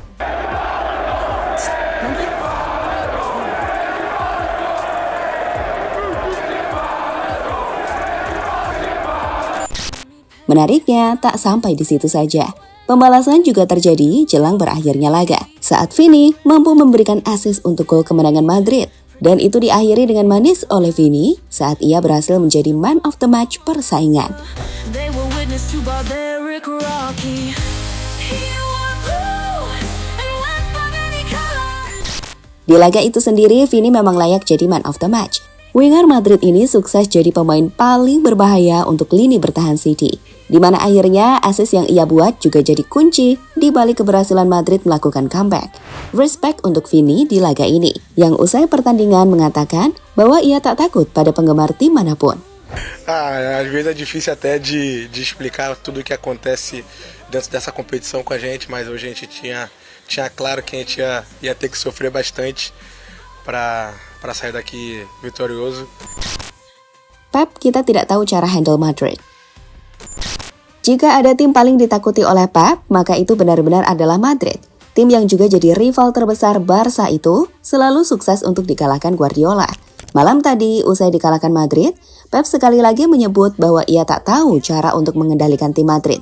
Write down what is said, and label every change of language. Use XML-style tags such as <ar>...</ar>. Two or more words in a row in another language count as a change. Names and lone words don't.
<id>Menariknya, tak sampai di situ saja. Pembalasan juga terjadi jelang berakhirnya laga, saat Vini mampu memberikan assist untuk gol kemenangan Madrid. Dan itu diakhiri dengan manis oleh Vini saat ia berhasil menjadi</id> <en>man of the match</en> <id>persaingan. Di laga itu sendiri, Vini memang layak jadi</id> <en>man of the match.</en> <id>Winger Madrid ini sukses jadi pemain paling berbahaya untuk lini bertahan City, di mana akhirnya assist yang ia buat juga jadi kunci di balik keberhasilan Madrid melakukan comeback. Respect untuk Vini di laga ini, yang usai pertandingan mengatakan bahwa ia tak takut pada penggemar tim manapun.</id> <pt>Às vezes é difícil até de explicar tudo o que acontece dentro dessa competição com a gente, mas hoje a gente tinha claro que a gente ia ter que sofrer bastante para sair daqui vitorioso.</pt> <id>Pep, kita tidak tahu cara handle Madrid. Jika ada tim paling ditakuti oleh Pep, maka itu benar-benar adalah Madrid. Tim yang juga jadi rival terbesar Barca itu selalu sukses untuk dikalahkan Guardiola. Malam tadi, usai dikalahkan Madrid, Pep sekali lagi menyebut bahwa ia tak tahu cara untuk mengendalikan tim Madrid.</id>